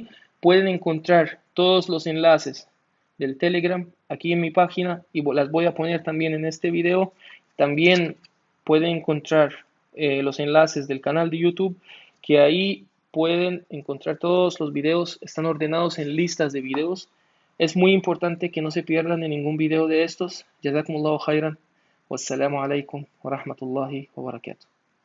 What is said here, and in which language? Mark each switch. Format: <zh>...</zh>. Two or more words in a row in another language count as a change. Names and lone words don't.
<es>Pueden encontrar todos los enlaces del Telegram aquí en mi página y las voy a poner también en este video. También pueden encontrar los enlaces del canal de YouTube, que ahí pueden encontrar todos los videos, están ordenados en listas de videos. Es muy importante que no se pierdan en ningún video de estos.</es> <ar>جزاكم الله خيرا. والسلام عليكم ورحمة الله وبركاته.</ar>